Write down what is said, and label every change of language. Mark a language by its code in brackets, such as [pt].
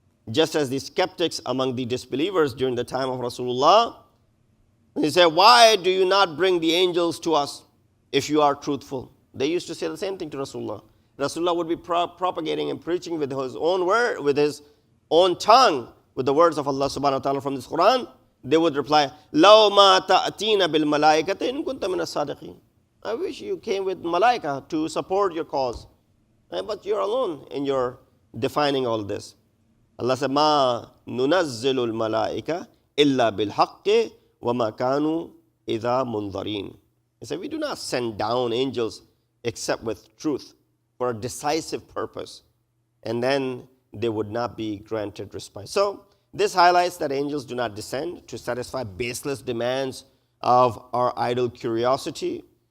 [en] Just as the skeptics among the disbelievers during the time of Rasulullah, he said, why do you not bring the angels to us if you are truthful? They used to say the same thing to Rasulullah. Rasulullah would be propagating and preaching with his own word, with his own tongue, with the words of Allah subhanahu wa ta'ala from this Quran. They would reply, [ar] لَوْ مَا تَأْتِينَ بِالْمَلَائِكَةِ إِن كُنْتَ مِنَ الصَّادِقِينَ. [en] I wish you came with malaika to support your cause. But you're alone in your defining all this. Allah said, [ar] مَا نُنَزِّلُ الْمَلَائِكَةِ إِلَّا بِالْحَقِّ وَمَا كَانُوا إِذَا مُنْظَرِينَ. [en] He said, we do not send down angels except with truth for a decisive purpose. And then they would not be granted respite. So this highlights that angels do not descend to satisfy baseless demands of our idle curiosity.